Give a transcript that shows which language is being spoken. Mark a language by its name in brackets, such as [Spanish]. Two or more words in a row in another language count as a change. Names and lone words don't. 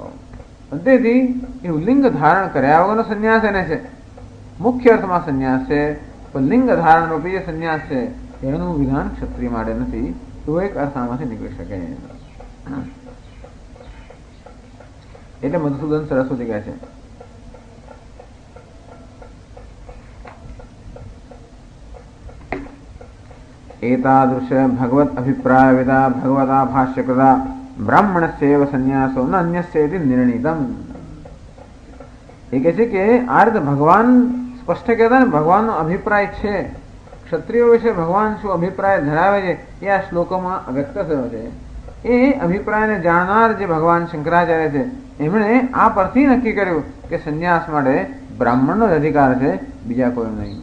[Gujarati] તેથી એવું લિંગ ધારણ કર્યા વગરનો સંન્યાસ એને છે. મુખ્ય અર્થમાં સંન્યાસ છે, પણ લિંગ ધારણ રૂપી જે સંન્યાસ છે એનું વિધાન ક્ષત્રિય માટે નથી. તો એક અર્થામાંથી નીકળી શકે. એટલે મધુસૂદન સરસ્વતી કહે છે [Sanskrit] एतादृश भगवत अभिप्राय विदा भगवता भाष्यकृता ब्राह्मणस्यैव संन्यासो न अन्यस्येति निर्णीतम. [Gujarati] એ કહે છે કે આ રીતે ભગવાન સ્પષ્ટ કહેતા ને ભગવાનનો અભિપ્રાય છે, ક્ષત્રિયો વિશે ભગવાન શું અભિપ્રાય ધરાવે છે એ આ શ્લોકોમાં વ્યક્ત થયો છે. એ અભિપ્રાયને જાણનાર જે ભગવાન શંકરાચાર્ય છે એમણે આ પરથી નક્કી કર્યું કે સંન્યાસ માટે બ્રાહ્મણનો જ અધિકાર છે, બીજા કોઈ નહીં.